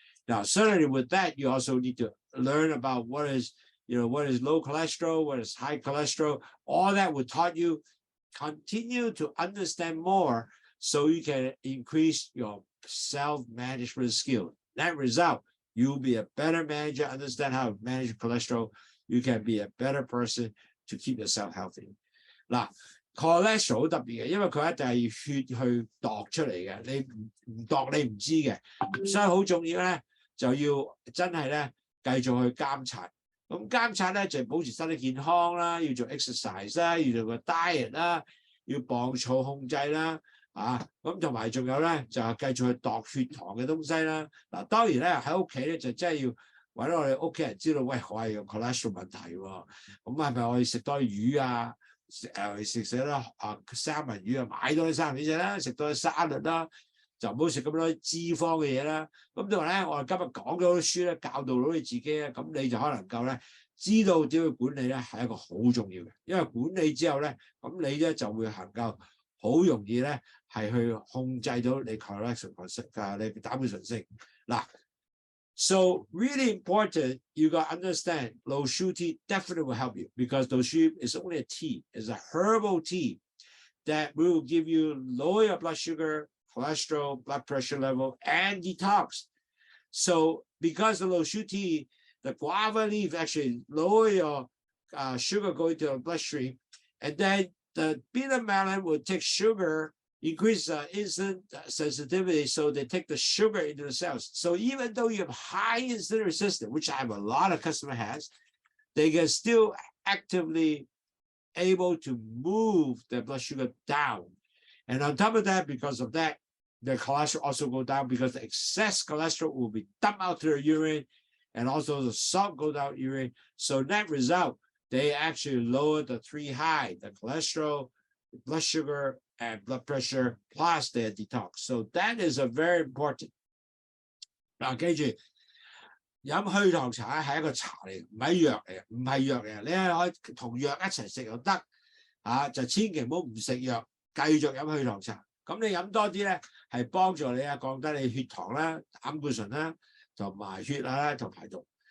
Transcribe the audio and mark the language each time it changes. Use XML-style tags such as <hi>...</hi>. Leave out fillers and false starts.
<en>Now, certainly with that, you also need to learn about what is low cholesterol, what is high cholesterol, all that will taught you, continue to understand more so you can increase your self-management skill. That result, you'll be a better manager, understand how to manage cholesterol. You can be a better person to keep yourself healthy.</en> <yue>Now, cholesterol 好特別嘅，因為佢一定係血去度出嚟嘅，你唔度你唔知嘅，所以好重要咧，就要真係咧繼續去監察。咁監察咧就係保持身體健康啦，要做 exercise 啦，要做個 diet 啦，要磅數控制啦，咁同埋仲有咧就係繼續去度血糖嘅東西啦。嗱，當然咧喺屋企咧就真係要揾我哋屋企人知道，喂，我係有 cholesterol 問題喎，咁係咪我要食多魚啊？食啦三文魚啊，買多啲三文魚食啦，食多啲沙律啦，就唔好食咁多脂肪嘅嘢啦。咁同埋咧，我哋今日講咗啲書咧，教導到你自己咧，咁你就可能夠咧知道點去管理咧，係一個好重要嘅。因為管理之後咧，咁你咧就會能夠好容易咧係去控制到你 cholesterol 你膽固醇升嗱。</yue> <en>So really important, you got to understand Lowsutea definitely will help you because Lowsutea is only a tea, it's a herbal tea that will give you lower your blood sugar, cholesterol, blood pressure level, and detox. So because the Lowsutea, the guava leaf actually lower your sugar going to your bloodstream, and then the peanut melon will take sugar, increase insulin sensitivity, so they take the sugar into the cells. So even though you have high insulin resistance, which I have a lot of customers has, they can still actively able to move their blood sugar down. And on top of that, because of that, their cholesterol also go down because the excess cholesterol will be dumped out to their urine, and also the salt goes out urine. So net result, they actually lower the three high, the cholesterol, blood sugar, and blood pressure, plus their detox. So that is a very important.</en> <yue>嗱，記住飲去糖茶係一個茶嚟，唔係藥嚟，唔係藥嚟。你係可以同藥一齊食又得，就千祈唔好唔食藥，繼續飲去糖茶。咁你飲多啲咧，係幫助你降低你血糖啦、膽固醇啦，同埋血壓啦同排毒。</yue>